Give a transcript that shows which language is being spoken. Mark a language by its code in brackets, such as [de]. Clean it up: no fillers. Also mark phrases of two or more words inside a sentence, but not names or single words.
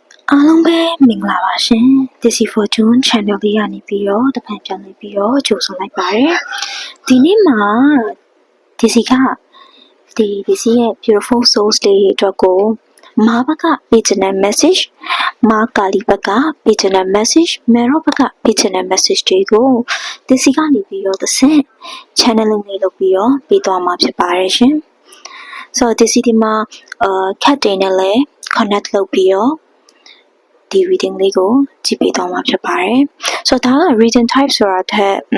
[my] အားလုံးပဲမင်္ဂလာပါရှင် [en] This is [my] Fortune Channel လေးကနေပြီးတော့တဖန်ပြန်လည်ပြီးတော့ကြိုဆိုလိုက်ပါတယ် ဒီနေ့မှာဒီစီကဒီစီရဲ့ [en] beautiful souls [my] လေးတွေအတွက်ကိုမာဘက [en] original message [my] မာကာလီဘက [en] original message [my] မေရောဘက [en] original message [my] တွေကိုဒီစီကနေပြီးတော့တစ်ဆင့် channeling လေးလုပ်ပြီးတော့ပေးသွားမှာဖြစ်ပါတယ်ရှင်ဆိုတော့ဒီစီဒီမှာcat တွေနဲ့လည်း connect လုပ်ပြီးတော့ဒီ reading လေးကိုကြည့်ပေးသွားမှာဖြစ်ပါတယ်ဆိုတော့ဒါက [en] reading type [my] ဆိုတာထက်